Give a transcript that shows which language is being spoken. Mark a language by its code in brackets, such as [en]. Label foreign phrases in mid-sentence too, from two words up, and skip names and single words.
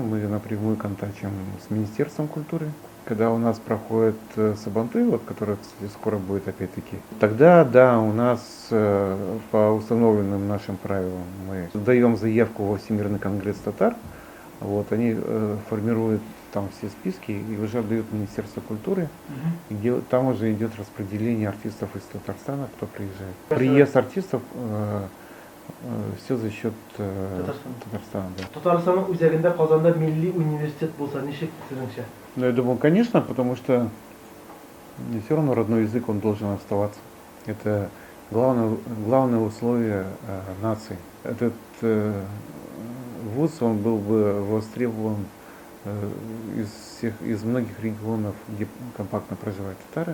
[ru] Мы напрямую контактируем с Министерством культуры. Когда у нас проходит Сабантуй, вот, который, кстати, скоро будет опять-таки, тогда, да, у нас по установленным нашим правилам мы даем заявку во Всемирный конгресс татар. Вот, они формируют там все списки и уже отдают Министерство культуры, где там уже идет распределение артистов из Татарстана, кто приезжает. Приезд артистов все за счет Татарстана. Да. [tt] Татарстанның үзәгендә Казанда милли университет булса ничек сезнеңчә? [ru] Ну, я думаю, конечно, потому что все равно родной язык, он должен оставаться. Это главное условие нации. Этот вуз, он был бы востребован из многих регионов, где компактно проживают татары.